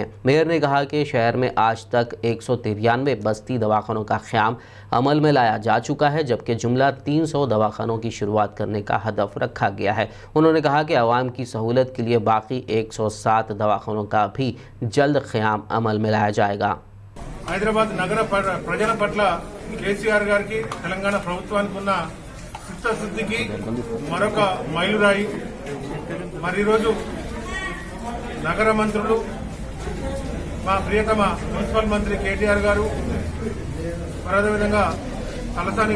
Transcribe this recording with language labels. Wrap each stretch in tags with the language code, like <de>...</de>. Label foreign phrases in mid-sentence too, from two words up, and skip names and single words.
<ur>میئر نے کہا کہ شہر میں آج تک 193 بستی دواخانوں کا قیام عمل میں لایا جا چکا ہے، جبکہ جملہ 300 دواخانوں کی شروعات کرنے کا ہدف رکھا گیا ہے. انہوں نے کہا کہ عوام کی سہولت کے لیے باقی 107 دواخانوں کا بھی جلد قیام عمل میں لایا جائے گا.</ur> <te>హైదరాబాద్ నగర ప్రజల పట్ల KCR గారికి తెలంగాణ ప్రభుత్వానికి ఉన్న చిత్తశుద్ధికి మరొక మైలురాయి. మరి ఈరోజు నగర మంత్రులు, మా ప్రియతమ మున్సిపల్ మంత్రి KTR గారు, అదేవిధంగా తలసాని</te>